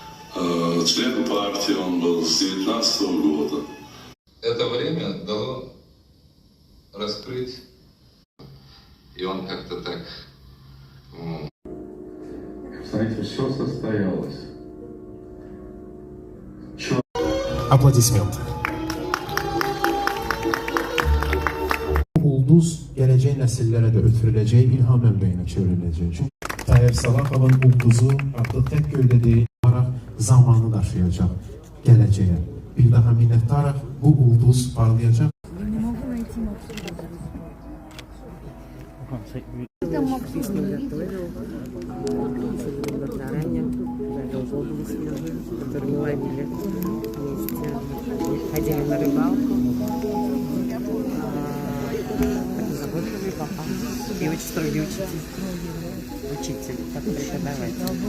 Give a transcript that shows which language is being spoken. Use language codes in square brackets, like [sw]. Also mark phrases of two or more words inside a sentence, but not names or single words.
[ru] Член партии он был с 19 года. Это время дало раскрыть, и он как-то так... Знаете, все состоялось. [az] Aplodisment. Ulduz gələcək nəsillərə də ötürüləcək, ilham mənbəyinə çevriləcək. Çünki Tayyip Salahovun ulduzu artıq tək göydə deyil, zamanı daşıyacaq gələcəyə. Bir daha minnəttarıq, bu ulduz parlayacaq. [ru] Которые ловили вместе, ходили на рыбалку. Заботливый папа и очень строгий учитель, как преподаватель.